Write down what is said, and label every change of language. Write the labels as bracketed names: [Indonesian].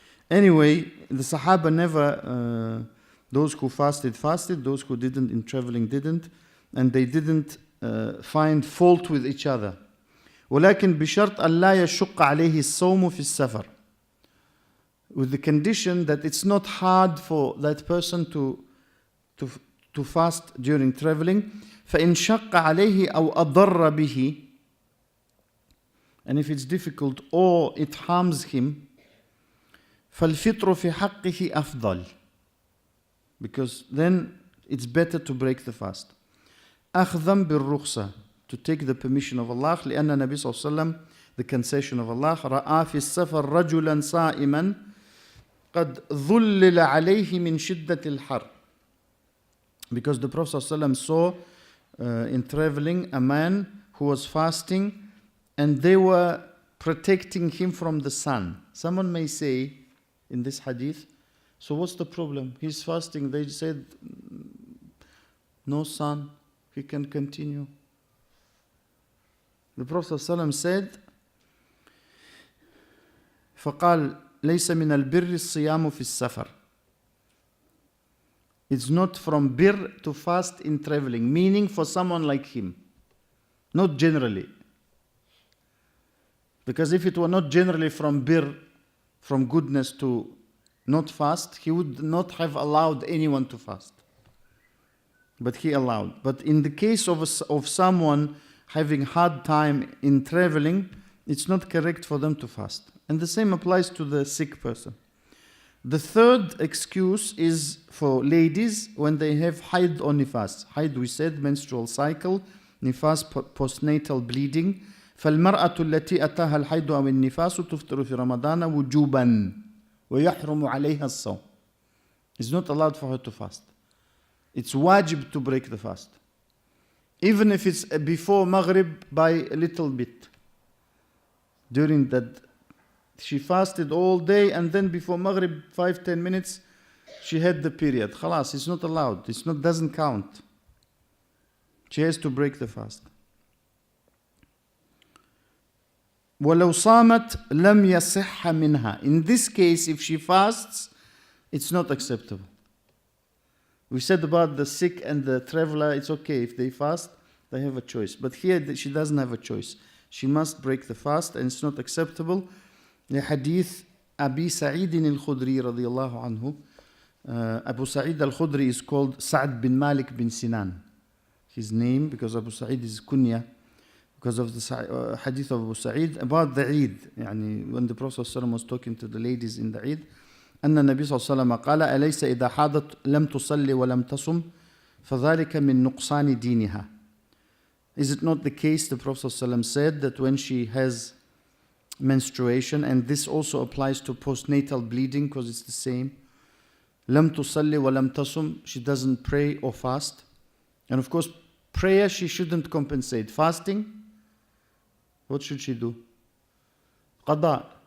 [English] Anyway, the Sahaba never, those who fasted, those who didn't in traveling didn't, and they didn't find fault with each other. [Arabic] ولكن بشرط أن لا يشق عليه الصوم في السفر. [English] With the condition that it's not hard for that person to fast during traveling. [Arabic] فإن شق عليه أو أضر به, [English] and if it's difficult or it harms him, [Arabic] فالفطر في حقه أفضل, [English] because then it's better to break the fast. [Arabic] أخذا بالرخصة, [English] to take the permission of Allah, [Arabic] لأن النبي صلى الله عليه وسلم, [English] the concession of Allah, [Arabic] رأى في السفر رجلا صائما قد ظلل عليه من شدة الحر. [English] Because the Prophet ﷺ saw in traveling a man who was fasting and they were protecting him from the sun. Someone may say in this hadith, so what's the problem? He's fasting. They said, no sun, he can continue. The Prophet ﷺ said, [Arabic] فقال ليس من البر الصيام في السفر. [English] It's not from bir to fast in traveling, meaning for someone like him, not generally. Because if it were not generally from bir, from goodness to not fast, he would not have allowed anyone to fast. But he allowed. But in the case of someone having hard time in traveling, it's not correct for them to fast. And the same applies to the sick person. The third excuse is for ladies when they have haid or nifas. Haid, we said, menstrual cycle. Nifas, postnatal bleeding. [Arabic] فالمرأة التي أتاها الحيض أو النفاس تفطر في رمضان وجوبا ويحرم عليها الصوم. [English] It's not allowed for her to fast. It's wajib to break the fast. Even if it's before Maghrib by a little bit. During that, she fasted all day and then before Maghrib, 5-10 minutes, she had the period. Khalas, it's not allowed. Doesn't count. She has to break the fast. [Arabic] وَلَوْ صَامَتْ لَمْ يَصِحَّ مِنْهَا. [English] In this case, if she fasts, it's not acceptable. We said about the sick and the traveler, it's okay. If they fast, they have a choice. But here, she doesn't have a choice. She must break the fast and it's not acceptable. The hadith Abi Sa'id al-Khudri radiyallahu anhu. Abu Sa'id al-Khudri is called Sa'd bin Malik bin Sinan. His name, because Abu Sa'id is kunya, because of the hadith of Abu Sa'id about the Eid. [Arabic] يعني [English] when the Prophet ﷺ was talking to the ladies in the Eid, [Arabic] أن النبي صلى الله عليه وسلم قال أليس إذا حاضت لم تصلي ولم تصم فذلك من نقصان دينها. [English] Is it not the case, the Prophet ﷺ said, that when she has menstruation, and this also applies to postnatal bleeding because it's the same, [Arabic] لم تصلي ولم تصم, [English] she doesn't pray or fast. And of course, prayer she shouldn't compensate. Fasting, what should she do? Qada.